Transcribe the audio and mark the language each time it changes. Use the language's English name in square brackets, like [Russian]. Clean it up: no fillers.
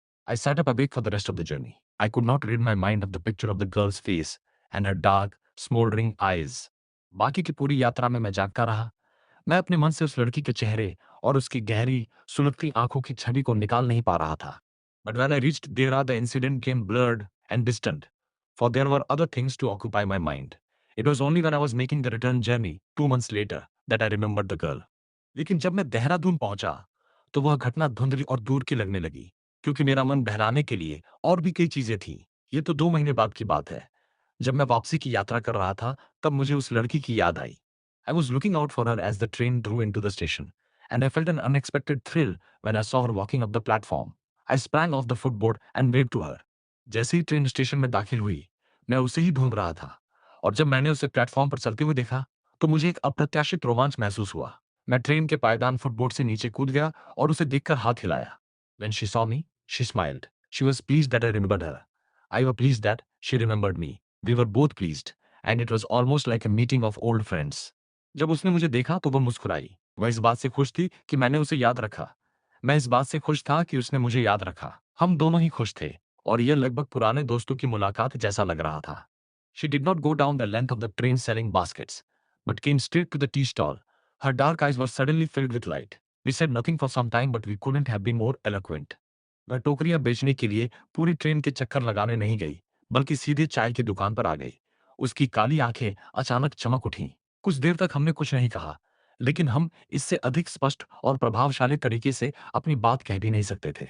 [English] I sat up awake for the rest of the journey. I could not rid my mind of the picture of the girl's face and her dark, smoldering eyes. [Hindi] बाकी की पूरी यात्रा में मैं जागता रहा। मैं अपने मन से उस लड़की के चेहरे और उसकी गहरी, सुलगती आंखों की छवि को निकाल नहीं पा रहा था। [English] But when I reached Dehra, the incident came blurred and distant, for there were other things to occupy my mind. It was only when I was making the return journey 2 months later that I remembered the girl. [Hindi] लेकिन जब मैं देहरादून पहुंचा तो वह घटना धुंधली और दूर की लगने लगी, क्योंकि मेरा मन बहलाने के लिए और भी कई चीजें थी। ये तो 2 महीने बाद की बात है। जब मैं वापसी की यात्रा कर रहा था, तब मुझे उस लड़की की याद आई। [English] I was looking out for her as the train Drew in to the station, and I felt N unexpected thrill when I saw her walking up the platform. I sprang of the footboard and wave to her. [Hindi] जैसे ही train station में दाखिल हुई, मैं उसे ही ढूंढ रहा था, और जब मैंने उसे प्लेटफॉर्म पर चलते हुए देखा, तो मुझे एक अप्रत्याशित रोमांच महसूस हुआ। मैं ट्रेन के पायदान फुटबोर्ड से नीचे कूद गया और उसे देखकर हाथ हिलाया। [English] When she saw me, she smiled. She was pleased that I remembered her. I was pleased that she remembered me. We were both pleased, and it was almost like a meeting of old friends. [Hindi] जब उसने मुझे देखा तो वह मुस्कुराई। वह इस बात से खुश थी कि मैंने उसे याद रखा। मैं इस बात से खुश था कि उसने मुझे याद रखा। हम दोनों ही खुश थे, और यह लगभग पुराने दोस्तों की मुलाकात जैसा लग रहा था। [English] She did not go down the length of the train selling baskets, but came straight to the tea stall. Her dark eyes were suddenly filled with light. We said nothing for some time, but we couldn't have been more eloquent. [Hindi] वह टोकरियां बेचने के लिए पूरी train के चक्कर लगाने नहीं गई, बल्कि सीधे चाय की दुकान पर आ गई। उसकी काली आंखें अचानक चमक उठीं। कुछ देर तक हमने कुछ नहीं कहा, लेकिन हम इससे अधिक स्पष्ट और प्रभावशाली तरीके से अपनी बात कह भी नहीं सकते थे।